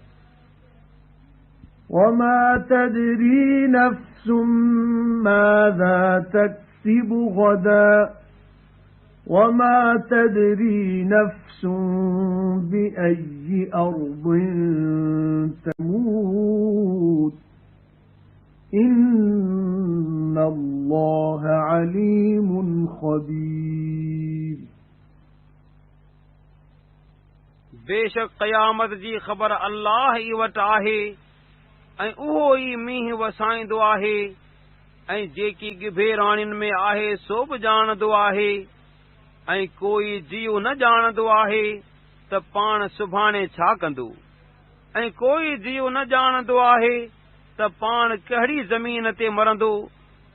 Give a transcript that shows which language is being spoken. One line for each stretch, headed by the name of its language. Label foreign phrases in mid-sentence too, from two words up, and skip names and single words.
Arabic: وَمَا تَدْرِي نَفْسٌ مَاذَا تَكْسِبُ غَدًا وَمَا تَدْرِي نَفْسٌ بِأَيِّ أَرْضٍ تَمُوتُ إِنَّ اللَّهَ عَلِيمٌ خَبِيرٌ.
Sindhi: बेशक क़यामत जी ख़बर अल्लाह ई वटि आहे ऐं उहो ई मींहुं वसाईंदो आहे ऐं जेकी गिभेराणियुनि में आहे सो बि ॼाणंदो आहे ऐं कोई जीव न ॼाणंदो आहे त पाण सुभाणे छा कंदो ऐं कोई जीव न ॼाणंदो आहे त पाण कहिड़ी ज़मीन ते मरंदो।